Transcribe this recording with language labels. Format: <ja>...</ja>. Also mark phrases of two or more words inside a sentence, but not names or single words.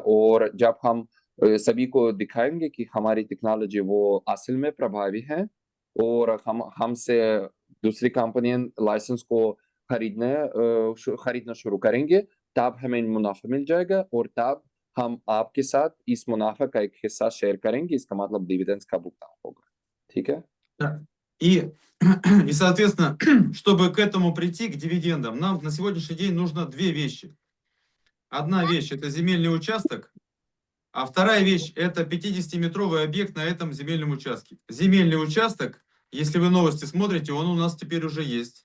<hi>और जब हम सभी को दिखाएंगे कि हमारी टेक्नोलॉजी वो असल में प्रभावी है और हम हमसे दूसरी कंपनियां लाइसेंस को खरीदना शुरू करेंगे, तब हमें मुनाफा मिल जाएगा और तब हम आपके साथ इस मुनाफा का एक हिस्सा शेयर करेंगे। इसका मतलब डिविडेंड्स का भुगतान होगा, ठीक है।</hi> <ru>Да. И, соответственно, чтобы к этому прийти, к дивидендам, нам на сегодняшний день нужно две вещи. Одна вещь – это земельный участок, а вторая вещь – это 50-метровый объект на этом земельном участке. Земельный участок, если вы новости смотрите, он у нас теперь уже есть.</ru>